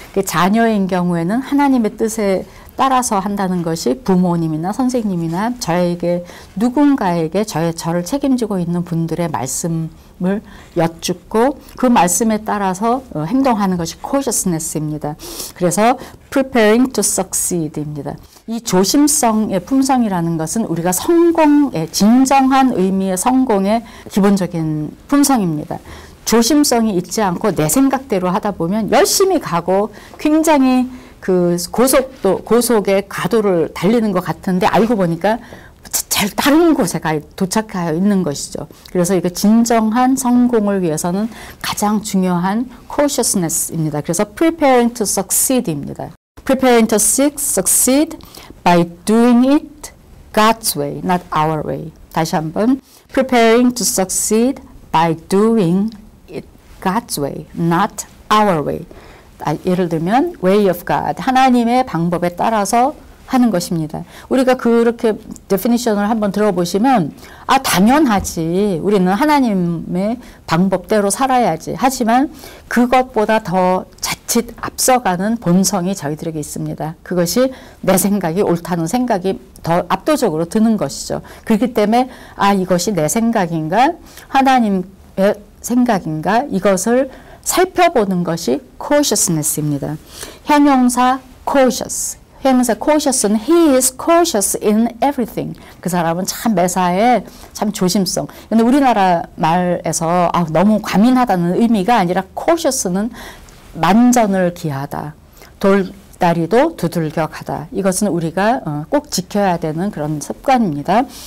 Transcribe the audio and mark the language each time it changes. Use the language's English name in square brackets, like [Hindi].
[Korean] 자녀인 경우에는 하나님의 뜻에 따라서 한다는 것이 부모님이나 선생님이나 저에게 누군가에게 저를 책임지고 있는 분들의 말씀을 여쭙고 그 말씀에 따라서 행동하는 것이 cautiousness입니다. 그래서 [English] preparing to succeed [Korean] 입니다. 이 조심성의 품성이라는 것은 우리가 성공의 진정한 의미의 성공의 기본적인 품성입니다. 조심성이 있지 않고 내 생각대로 하다 보면 열심히 가고 굉장히 그 고속의 가도를 달리는 것 같은데 알고 보니까 잘 다른 곳에 도착하여 있는 것이죠. 그래서 이거 진정한 성공을 위해서는 가장 중요한 cautiousness입니다. 그래서 [English] preparing to succeed입니다. preparing to succeed by doing it God's way, not our way. [Korean] 다시 한번 [English] preparing to succeed by doing it God's way, not our way. [Korean] 예를 들면 [English] way of God, [Korean] 하나님의 방법에 따라서 하는 것입니다. 우리가 그렇게 definition을 한번 들어보시면 당연하지, 우리는 하나님의 방법대로 살아야지. 하지만 그것보다 더 자칫 앞서가는 본성이 저희들에게 있습니다. 그것이 내 생각이 옳다는 생각이 더 압도적으로 드는 것이죠. 그렇기 때문에 이것이 내 생각인가 하나님의 생각인가, 이것을 살펴보는 것이 cautiousness입니다. 형용사 cautious. 형용사 cautious는 [English] he is cautious in everything. [Korean] 그 사람은 참 매사에 참 조심성. 근데 우리나라 말에서 너무 과민하다는 의미가 아니라 cautious는 만전을 기하다. 돌다리도 두들겨 가다. 이것은 우리가 꼭 지켜야 되는 그런 습관입니다.